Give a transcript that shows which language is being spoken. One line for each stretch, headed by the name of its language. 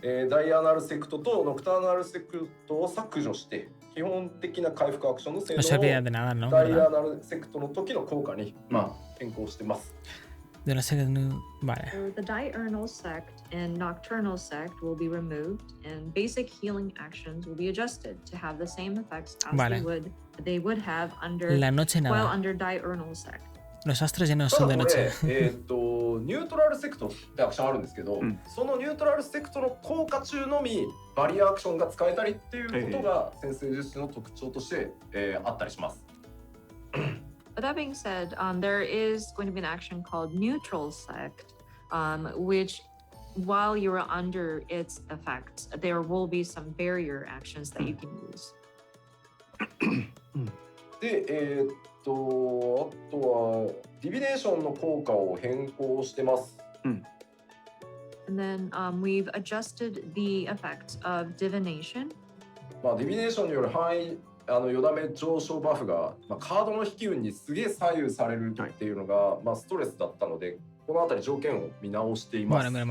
Japanese: ダイアナルセクトとノクターナルセクトを削除して基本的な回復アクションの性能をダイアナルセクトの時の効果に変更してます。
Spanish: De la serie vale.
English: So the diurnal sect and nocturnal sect will be removed, and basic healing actions will be adjusted to have the same effects as they would have under
Spanish: La noche nada.
English: while under diurnal sect.
Spanish: Los astros ya no son de noche.
Japanese: ニュートラルセクトってアクションあるんですけど、そのニュートラルセクトの効果中のみバリアアクションが使えたりっていうことが先生術師の特徴として、あったりします。
English: But that being said, there is going to be an action called neutral sect, which while you're under its effects, there will be some barrier actions that you can use.
Japanese: で、あとはディビネーションの効果を変更してます。
English: And then we've adjusted the effects of divination.
Japanese: ディビネーションによる範囲よだめ上昇バフが、カードの引き運にすげえ左右されるっていうのが、ストレスだったのでこのあたり条件を見直しています。